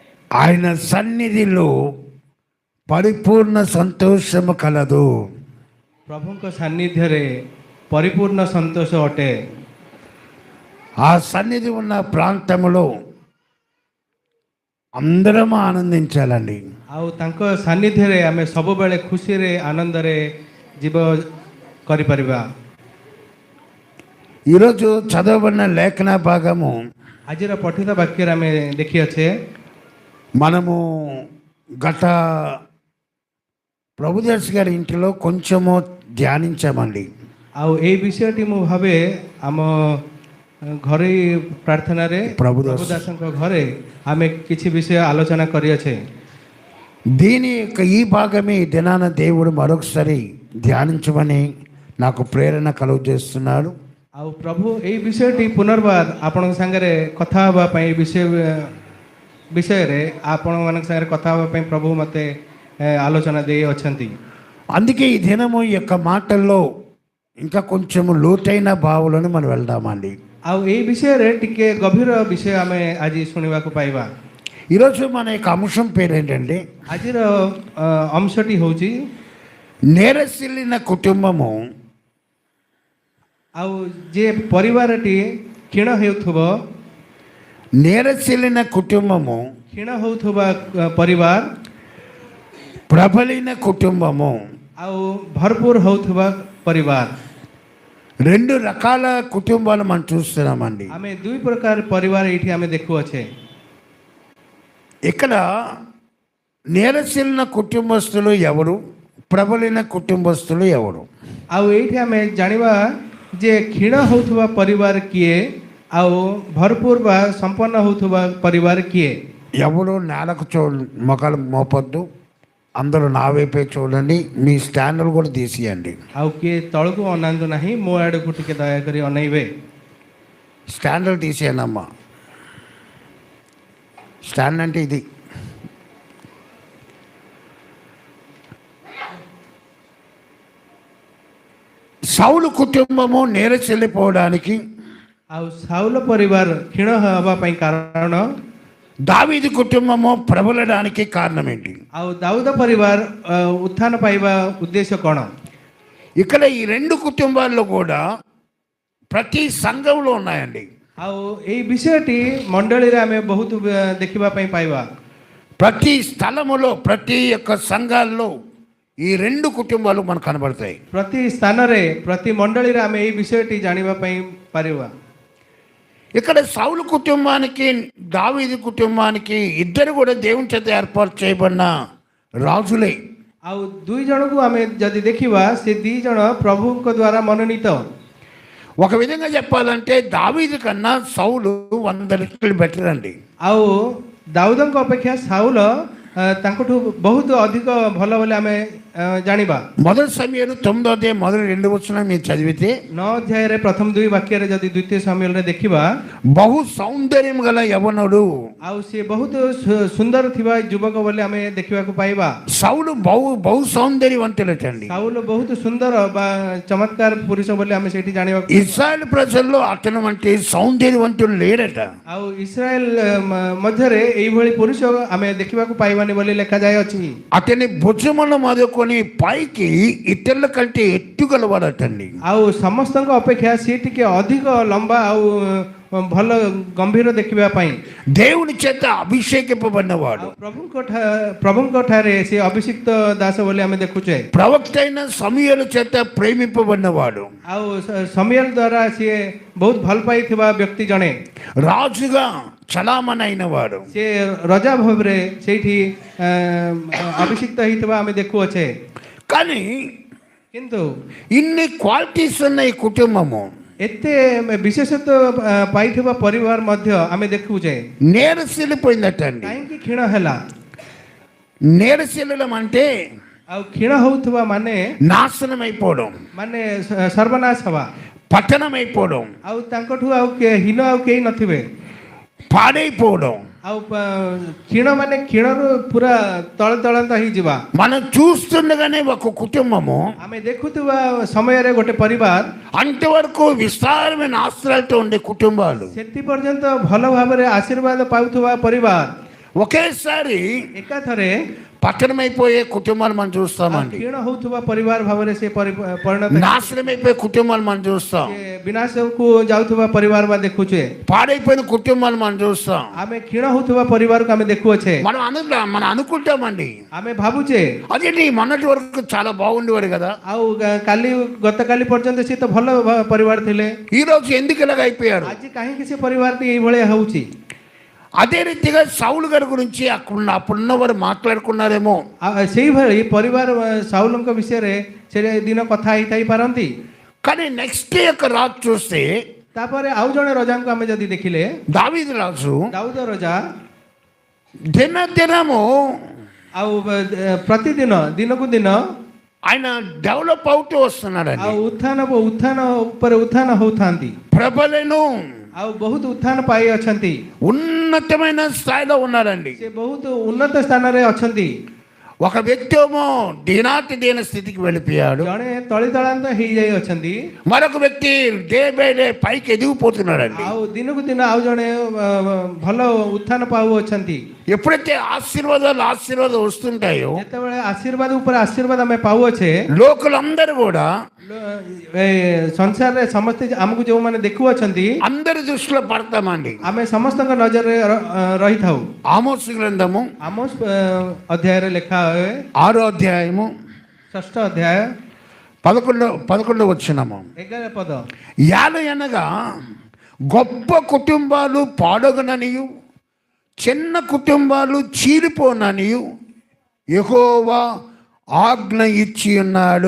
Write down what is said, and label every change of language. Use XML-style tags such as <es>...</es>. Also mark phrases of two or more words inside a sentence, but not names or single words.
<te>ఆయన సన్నిధిలో పరిపూర్ణ సంతోషము కలదు.</te> <or>ପ୍ରଭୁଙ୍କ ସାନ୍ନିଧ୍ୟରେ ପରିପୂର୍ଣ୍ଣ ସନ୍ତୋଷ ଅଟେ।</or> <te>ఆ సన్నిధి ఉన్న ప్రాంతంలో అందరం ఆనందించాలండి.</te> <or>ଆଉ ତାଙ୍କ ସାନ୍ନିଧ୍ୟରେ ଆମେ ସବୁବେଳେ ଖୁସିରେ ଆନନ୍ଦରେ ଜୀବ କରିପାରିବା।</or> <te>ఈరోజు చదవబడిన లేఖన భాగము</te> <or>ଆଜିର ପଠିତ ବାକ୍ୟରେ ଆମେ ଦେଖିଅଛେ</or> <te>మనము గత ప్రభుదర్శి గారి ఇంటిలో కొంచెము ధ్యానించామండి.</te> <or>ଆଉ ଏଇ ବିଷୟଟି ମୁଁ ଭାବେ ଆମ ଘରୋଇ ପ୍ରାର୍ଥନାରେ ప్రభుదాସଙ୍କ ଘରେ ଆମେ କିଛି ବିଷୟ ଆଲୋଚନା କରିଅଛେ।</or> <te>దీని యొక్క ఈ భాగమే ఈ దినాన దేవుడు మరొకసారి ధ్యానించమని నాకు ప్రేరణ కలుగు చేస్తున్నాడు।</te> <or>ଆଉ ପ୍ରଭୁ ଏଇ ବିଷୟଟି ପୁନର୍ବାର ଆପଣଙ୍କ ସାଙ୍ଗରେ କଥା ହେବା ପାଇଁ ବିଷୟରେ ଆପଣମାନଙ୍କ ସାଙ୍ଗରେ କଥା ହେବା ପାଇଁ ପ୍ରଭୁ ମୋତେ ఆలోచన ଦେଇ ଅଛନ୍ତି।</or> <te>అందుకే ఈ దినము ఈ యొక్క మాటల్లో ఇంకా కొంచెము లోతైన భావాలను మనం వెళ్దామండి।</te> <or>ଆଉ ଏଇ విషୟରେ ଟିକେ ଗଭୀର ବିଷୟ ଆମେ ଆଜି ଶୁଣିବାକୁ ପାଇବା।</or> <te>ఈరోజు మన యొక్క అంశం పేరు ఏంటంటే</te> <or>ଆଜିର అంశଟି ହେଉଛି</or> <te>నేరసిల్లిన కుటుంబము।</te> <or>ଆଉ ଯେ ପରିବାରଟି କ୍ଷୀଣ ହେଉଥିବ,</or> <te>నేరసిల్లిన కుటుంబము,</te> <or>କ୍ଷୀଣ ହେଉଥିବା ପରିବାର,</or> <te>ప్రబలిన కుటుంబము,</te> <or>ଆଉ ଭରପୁର ହେଉଥିବା ପରିବାର,</or> <te>రెండు రకాల కుటుంబాలు మనం చూస్తున్నామండి।</te> <or>ଆମେ ଦୁଇ ପ୍ରକାର ପରିବାର ଏଇଠି ଆମେ ଦେଖୁଅଛେ।</or> <te>ఇక్కడ నేరసిల్లిన కుటుంబస్తులు ఎవరు, ప్రబలిన కుటుంబస్తులు ఎవరు?</te> <or>ଆଉ ଏଇଠି ଆମେ ଜାଣିବା ଯେ କ୍ଷୀଣ ହେଉଥିବା ପରିବାର କିଏ ଆଉ ଭରପୁର ବା ସମ୍ପନ୍ନ ହେଉଥିବା ପରିବାର କିଏ।</or> <te>ఎవరు నేలకు మొక్కలు మోపొద్దు, అందరూ నా వైపే చూడండి, మీ స్టాండ్లు కూడా తీసియండి।</te> <or>ଆଉ କିଏ ତଳକୁ ଅନାନ୍ତୁ ନାହିଁ, ମୋ ଆଡ଼କୁ ଟିକେ ଦୟାକରି ଅନେଇବେ।</or> <te>స్టాండ్లు తీసేయండి అమ్మా। స్టాండ్ అంటే ఇది। సౌలు కుటుంబము నేరచెల్లిపోవడానికి,</te> <or>ଆଉ ସାଉଲ ପରିବାର କ୍ଷୀଣ ହେବା ପାଇଁ କାରଣ,</or> <te>దావీదు కుటుంబము ప్రబలడానికి కారణం ఏంటి?</te> <or>ଆଉ ଦାଉଦ ପରିବାର ଉତ୍ଥାନ ପାଇବା ଉଦ୍ଦେଶ୍ୟ କ'ଣ?</or> <te>ఇక్కడ ఈ రెండు కుటుంబాల్లో కూడా ప్రతి సంఘంలో ఉన్నాయండి।</te> <or>ଆଉ ଏଇ ବିଷୟଟି ମଣ୍ଡଳୀରେ ଆମେ ବହୁତ ଦେଖିବା ପାଇଁ ପାଇବା।</or> <te>ప్రతి స్థలములో, ప్రతి యొక్క సంఘాల్లో ఈ రెండు కుటుంబాలు మనకు కనబడతాయి।</te> <or>ପ୍ରତି ସ୍ଥାନରେ, ପ୍ରତି ମଣ୍ଡଳୀରେ ଆମେ ଏଇ ବିଷୟଟି ଜାଣିବା ପାଇଁ ପାରିବା।</or> <te>ఇక్కడ సౌలు కుటుంబానికి, దావీదు కుటుంబానికి ఇద్దరు కూడా దేవుని చేత ఏర్పాటు చేయబడిన రాజులే।</te> <or>ଆଉ ଦୁଇ ଜଣକୁ ଆମେ ଯଦି ଦେଖିବା, ସେ ଦୁଇ ଜଣ ପ୍ରଭୁଙ୍କ ଦ୍ୱାରା ମନୋନୀତ।</or> <te>ఒక విధంగా చెప్పాలంటే దావీదు కన్నా సౌలు 100 రెట్లు బెటర్ అండి।</te> <or>ଆଉ ଦାଉଦଙ୍କ ଅପେକ୍ଷା ସାଉଲ ତାଙ୍କଠୁ ବହୁତ ଅଧିକ ଭଲ ବୋଲି ଆମେ ଜାଣିବା।</or> <te>మొదటి సమయంలో 9వ అధ్యాయం మొదటి 2 వచనం మీరు చదివితే</te> <or>9 ଅଧ୍ୟାୟରେ ପ୍ରଥମ 2 ବାକ୍ୟରେ ଯଦି ଦ୍ୱିତୀୟ ସମୟରେ ଦେଖିବା,</or> <te>బహు సౌందర్యం గల యవనుడు,</te> <or>ଆଉ ସିଏ ବହୁତ ସୁନ୍ଦର ଥିବା ଯୁବକ ବୋଲି ଆମେ ଦେଖିବାକୁ ପାଇବା।</or> <te>సౌలు బహు సౌందర్యవంతులటండి।</te> <or>ସାଉଲ ବହୁତ ସୁନ୍ଦର ବା ଚମତ୍କାର ପୁରୁଷ ବୋଲି ଆମେ ସେଇଠି ଜାଣିବାକୁ।</or> <te>ఇశ్రాయేల్ ప్రజల్లో అతను వంటి సౌందర్యవంతుడు లేడట।</te> <or>ଆଉ ఇస్రాଏଲ ମଧ୍ୟରେ ଏଇଭଳି ପୁରୁଷ ଆମେ ଦେଖିବାକୁ ପାଇବାନି ବୋଲି ଲେଖାଯାଇଅଛି।</or> <te>అతని భుజముల మొదలుకొని పైకి ఇతరుల కంటే ఎత్తుగలవాడటండి।</te> <or>ଆଉ ସମସ୍ତଙ୍କ ଅପେକ୍ଷା ସିଏ ଟିକେ ଅଧିକ ଲମ୍ବା ଆଉ ଭଲ ଗମ୍ଭୀର ଦେଖିବା ପାଇଁ</or> <te>దేవుని చేత అభిషేకింపబడినవాడు,</te> <or>ପ୍ରଭୁଙ୍କ ଠାରେ ସେ ଅଭିଷିକ୍ତ ଦାସ ବୋଲି ଆମେ ଦେଖୁଛେ।</or> <te>ప్రవక్త అయిన సమూయేలు చేత ప్రేమింపబడినవాడు,</te> <or>ଆଉ ସମୁଏଲ ଦ୍ୱାରା ସିଏ ବହୁତ ଭଲ ପାଇଥିବା ବ୍ୟକ୍ତି ଜଣେ,</or> <te>రాజుగా చలామణైన వాడు,</te> <or>ସେ ରଜା ଭାବରେ ସେଇଠି ଅଭିଷିକ୍ତ ହେଇଥିବା ଆମେ ଦେଖୁଅଛେ।</or> <te>కానీ</te> <or>କିନ୍ତୁ</or> <te>ఇన్ని క్వాలిటీస్ ఉన్న ఈ కుటుంబము</te> <or>ଏତେ ବିଶେଷତ୍ୱ ପାଇଥିବା ପରିବାର ମଧ୍ୟ ଆମେ ଦେଖୁଛେ।</or> <te>నేరసిల్లిపోయిందటండి।</te> <or>କାହିଁକି କ୍ଷୀଣ ହେଲା?</or> <te>నేరసిల్లడం అంటే</te> <or>ଆଉ କ୍ଷୀଣ ହଉଥିବା ମାନେ</or> <te>నాశనం అయిపోవడం,</te> <or>ମାନେ ସର୍ବନାଶ ହେବା,</or> <te>పతనం అయిపోవడం,</te> <or>ଆଉ ତାଙ୍କଠୁ ଆଉ ହୀନ ଆଉ କେହି ନଥିବେ,</or> <te>పాడైపోవడం।</te> <or>ଆଉ କ୍ଷୀଣ ମାନେ କ୍ଷୀଣରୁ ପୁରା ତଳ ତଳନ୍ତ ହେଇଯିବା।</or> <te>మనం చూస్తుండగానే ఒక కుటుంబము</te> <or>ଆମେ ଦେଖୁଥିବା ସମୟରେ ଗୋଟେ ପରିବାର</or> <te>అంతవరకు విస్తారమైన ఆశ్రయాలతో ఉండే కుటుంబాలు</te> <or>ସେତି ପର୍ଯ୍ୟନ୍ତ ଭଲ ଭାବରେ ଆଶୀର୍ବାଦ ପାଉଥିବା ପରିବାର</or> <te>ఒకేసారి</te> <or>ଏକାଥରେ</or> <te>పతనమైపోయే కుటుంబాలు మనం చూస్తామండి,</te> <or>କ୍ଷୀଣ ହଉଥିବା ପରିବାର ଭାବରେ ସେ ପରିଣତ</or> <te>నాశనమైపోయే కుటుంబాలు మనం చూస్తాం,</te> <or>ସେ ବିନାଶକୁ ଯାଉଥିବା ପରିବାର ବା ଦେଖୁଛେ,</or> <te>పాడైపోయిన కుటుంబాలు మనం చూస్తాం.</te> <or>ଆମେ କ୍ଷୀଣ ହଉଥିବା ପରିବାରକୁ ଆମେ ଦେଖୁଅଛେ,</or> <te>మనం అనుకుంటామండి,</te> <or>ଆମେ ଭାବୁଛେ</or> <te>అదేంటి మొన్నటి వరకు చాలా బాగుండేవాడు కదా,</te> <or>ଆଉ ଗତକାଲି ପର୍ଯ୍ୟନ୍ତ ସେ ତ ଭଲ ପରିବାର ଥିଲେ,</or> <te>ఈ రోజు ఎందుకు ఇలాగ అయిపోయారు.</te> <or>ଆଜି କାହିଁକି ସେ ପରିବାରଟି ଏଇଭଳିଆ ହଉଛି.</or> <te>అదే రీతిగా సౌలు గారి గురించి అప్పుడున్న వారు మాట్లాడుకున్నారేమో.</te> <or>ସେଇଭଳି ପରିବାର ସାଉଲଙ୍କ ବିଷୟରେ ସେ ଦିନ କଥା ହେଇଥାଇ ପାରନ୍ତି.</or> <te>కానీ నెక్స్ట్ యొక్క రాజు చూస్తే</te> <or>ତାପରେ ଆଉ ଜଣେ ରଜାଙ୍କୁ ଆମେ ଯଦି ଦେଖିଲେ,</or> <te>దావీదు రాజు</te> <or>ଦାଉଦ ରଜା</or> <te>దినము</te> <or>ଆଉ ପ୍ରତିଦିନ ଦିନକୁ ଦିନ</or> <te>ఆయన డెవలప్ అవుతూ వస్తున్నాడండి.</te> <or>ଆଉ ଉତ୍ଥାନ ଉପରେ ଉତ୍ଥାନ ହଉଥାନ୍ତି,</or> <te>ప్రబలను</te> <or>ଆଉ ବହୁତ ଉତ୍ଥାନ ପାଇ ଅଛନ୍ତି,</or> <te>ఉన్నతమైన స్థాయిలో ఉన్నారండి.</te> <or>ସେ ବହୁତ ଉନ୍ନତ ସ୍ଥାନରେ ଅଛନ୍ତି.</or> <te>ఒక వ్యక్తి ఏమో దీన స్థితికి వెళ్ళిపోయాడు,</te> <or>ଜଣେ ତଳିତଳାନ୍ତ ହେଇଯାଇ ଅଛନ୍ତି,</or> <te>మరొక వ్యక్తి</te> <en>day by day</en> <te>పైకి ఎదిగిపోతున్నాడండి.</te> <or>ଆଉ ଦିନକୁ ଦିନ ଆଉ ଜଣେ ଭଲ ଉତ୍ଥାନ ପାଉଅଛନ୍ତି.</or> <te>ఎప్పుడైతే ఆశీర్వాదాలు వస్తుంటాయో,</te> <or>ଯେତେବେଳେ ଆଶୀର୍ବାଦ ଉପରେ ଆଶୀର୍ବାଦ ଆମେ ପାଉଅଛେ,</or> <te>లోకులందరూ కూడా</te> <or>ସଂସାରରେ ସମସ୍ତେ ଆମକୁ ଯୋଉମାନେ ଦେଖୁଅଛନ୍ତି</or> <te>అందరి దృష్టిలో పడతామండి.</te> <or>ଆମେ ସମସ୍ତଙ୍କ ନଜରରେ ରହିଥାଉ.</or> <te>ఆమోస్ గ్రంథము</te> <or>ఆమోస్ ଅଧ୍ୟାୟରେ ଲେଖା ହୁଏ,</or> <te>6వ అధ్యాయము</te> <or>6వ ଅଧ୍ୟାୟ</or> <te>11వ వచనము.</te> <or>11వ పଦ.</or> <te>యాలయనగా గొప్ప కుటుంబాలు పాడగననియు చిన్న కుటుంబాలు చీలిపోననియు యెహోవా ఆజ్ఞ ఇచ్చి ఉన్నాడు.</te>